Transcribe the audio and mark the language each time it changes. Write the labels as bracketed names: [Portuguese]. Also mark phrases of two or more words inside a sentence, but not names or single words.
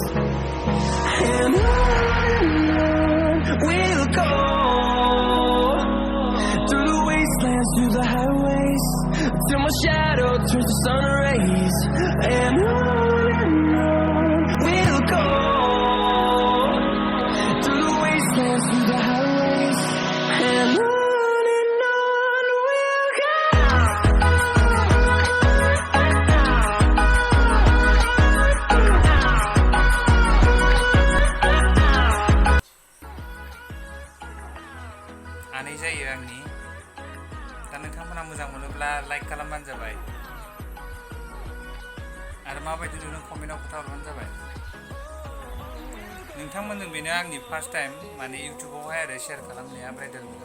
[English] And on we'll go, through the wastelands, through the highways, till my shadow turns to sun rays. And on we'll go, through the wastelands, through the highways, and on we'll go. [Bodo] आनै जायो आंनि दा नोंथांमोना मोजां मोनोब्ला लाइक खालामबानो जाबाय आरो माबायदि नुदों कमेन्टआव खोथा हरबानो जाबाय नोंथांमोनजों बेनो आंनि [English] first time [Bodo] माने इउटिउबावहाय आरो शेयार खालामनाया ब्राइडेल